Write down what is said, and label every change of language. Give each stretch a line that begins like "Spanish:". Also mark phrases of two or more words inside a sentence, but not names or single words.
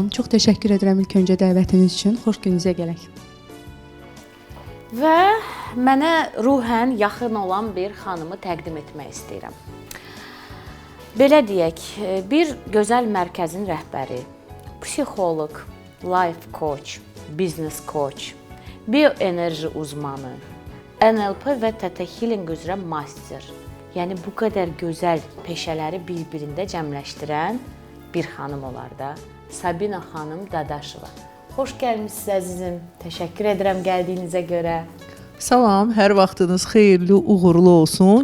Azerbaijani: Çox təşəkkür edirəm ilk öncə dəvətiniz üçün. Xoş gününüzə gələk. Və mənə ruhən yaxın olan bir xanımı təqdim etmək istəyirəm. Belə deyək, bir gözəl mərkəzin rəhbəri, psixoloq,
English: life coach, business coach,
Azerbaijani: bioenerji uzmanı, NLP və Theta Healing üzrə master. Yəni bu qədər gözəl peşələri bir-birində cəmləşdirən bir xanım olar da. Sabina xanım Dadaşova. Xoş gəlmisiniz əzizim. Təşəkkür edirəm gəldiyinizə görə. Salam, hər vaxtınız xeyirli, uğurlu olsun.